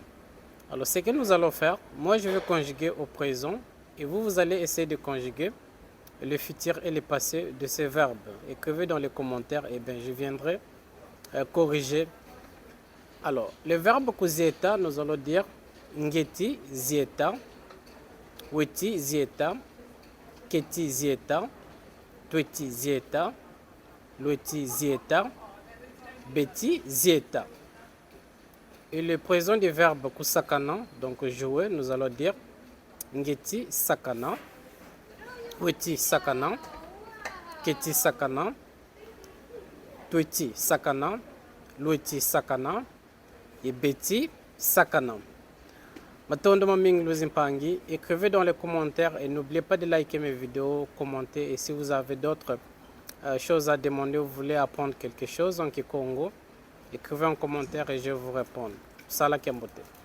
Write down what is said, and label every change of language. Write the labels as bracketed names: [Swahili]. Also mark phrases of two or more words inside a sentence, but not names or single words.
[French] Alors, ce que nous allons faire, moi je vais conjuguer au présent et vous allez essayer de conjuguer le futur et le passé de ces verbes. Écrivez dans les commentaires et bien je viendrai corriger. Alors, le verbe kuzieta, nous allons dire [Kongo] ngeti zieta, weti zieta, keti zieta, tweti zieta, loti zieta, beti zieta. [French] Et le présent du verbe kusakana, donc jouer, nous allons dire [Kongo] ngeti sakana, weti sakana, keti sakana, tweti sakana, loti sakana et beti sakana. [French] Écrivez dans les commentaires et n'oubliez pas de liker mes vidéos, commenter, et si vous avez d'autres choses à demander, vous voulez apprendre quelque chose en Kikongo, écrivez en commentaire et je vous réponds. [Kongo] Sala Kembote.